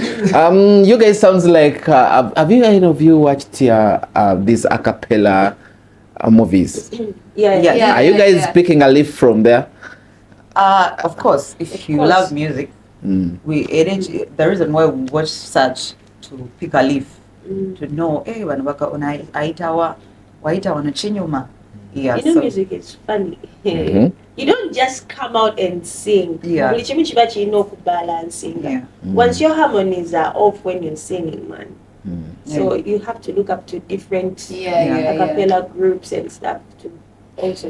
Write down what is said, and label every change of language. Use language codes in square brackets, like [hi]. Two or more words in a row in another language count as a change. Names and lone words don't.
[en] You guys sounds like have you any of you watched these a cappella movies? Yeah. Are you guys picking a leaf from there? Of course, if you love music, we arrange. The reason why we watch such to pick a leaf to know, hey, wanabaka ona aitawa waitawa na chinyuma. Yeah, You know, music is funny. You don't just come out and sing. Yeah. Balancing. Yeah. Once your harmonies are off when you're singing, man. So you have to look up to different a cappella groups and stuff to also.